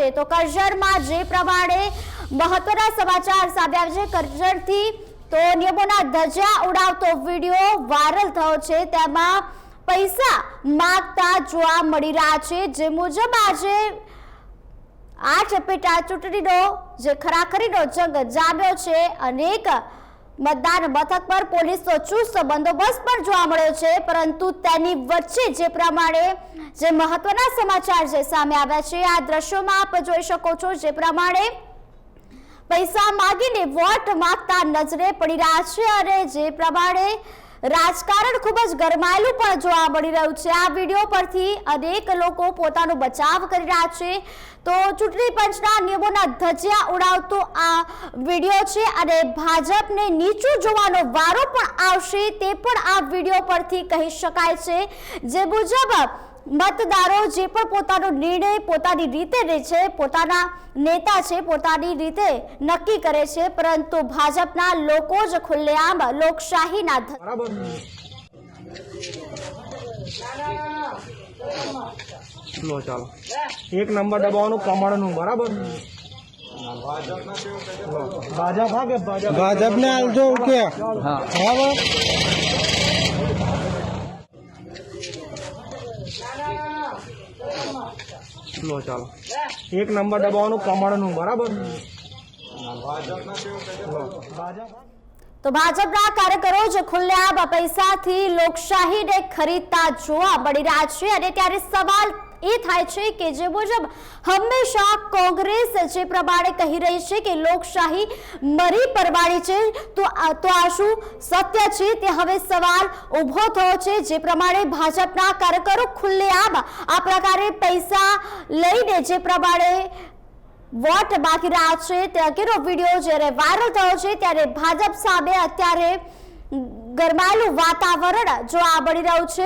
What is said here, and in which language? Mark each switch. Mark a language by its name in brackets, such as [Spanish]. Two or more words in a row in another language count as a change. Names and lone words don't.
[Gujarati] તો કરજણમાં જે પ્રમાણે મહત્વના સમાચાર સામે આવે છે કરજણથી, તો નિયમોના ધજા ઉડાવતો વિડીયો વાયરલ થયો છે। તેમાં પૈસા માંગતા જોવા મળી રહ્યા છે। જે મુજબ આજે આ પેટા ચૂંટણીનો જે ખરાખરીનો જંગ જામ્યો છે। અનેક મતદાન મથક પર પોલીસ તો ચુસ્ત બંદોબસ્ત પર જોવા મળ્યો છે, પરંતુ તેની વચ્ચે જે પ્રમાણે જે મહત્વના સમાચાર જે સામે આવ્યા છે આ દૃશ્યોમાં આપ જોઈ શકો છો। જે પ્રમાણે પૈસા માંગીને વોટ માંગતા નજરે પડી રહ્યા છે અને જે પ્રમાણે રાજકારણ ખૂબ જ गरमायेલું પણ જોવા મળી રહ્યું છે। આ વિડીયો પરથી અનેક લોકો પોતાનો બચાવ કરી રહ્યા છે। તો ચૂંટણી પંચના નિયમોના ધજિયા ઉડાવતો આ વિડીયો છે અને ભાજપને નીચું જોવાનો વારો પણ આવશે તે પણ આ વિડીયો પરથી કહી શકાય છે। જે મુજબ મતદારો જે પણ પોતાનો નિર્ણય પોતાની રીતે લે છે, પોતાના નેતા છે પોતાની રીતે નક્કી કરે છે, પરંતુ ભાજપના લોકો જ ખુલ્લેઆમ લોકશાહીના લો ચાલો એક નંબર दबावવાનું કમળનું બરાબર ભાજપ હા કે ભાજપને આલજો કે હા બરાબર લો ચાલો એક નંબર दबावવાનું કમળનું બરાબર તો ભાજપના કાર્યકરો જો ખુલ્લેઆમ પૈસાથી લોકશાહીને ખરીદતા જોવા મળી રહ્યા છે અને ત્યારે સવાલ એ થાય છે કે જે મુજબ હંમેશા કોંગ્રેસ જે પ્રમાણે કહી રહી છે કે લોકશાહી મરી પરવારી છે, તો આ શું સત્ય છે તે હવે સવાલ ઊભો થયો છે। જે પ્રમાણે ભાજપના કાર્યકરો ખુલ્લેઆમ આ પ્રકારે પૈસા લઈને જે પ્રમાણે વોટ બાકી રહ્યા છે તે અંગેનો વિડિયો જ્યારે વાયરલ થયો છે ત્યારે ભાજપ સામે અત્યારે गरमायेલું વાતાવરણ જોવા મળી રહ્યું છે।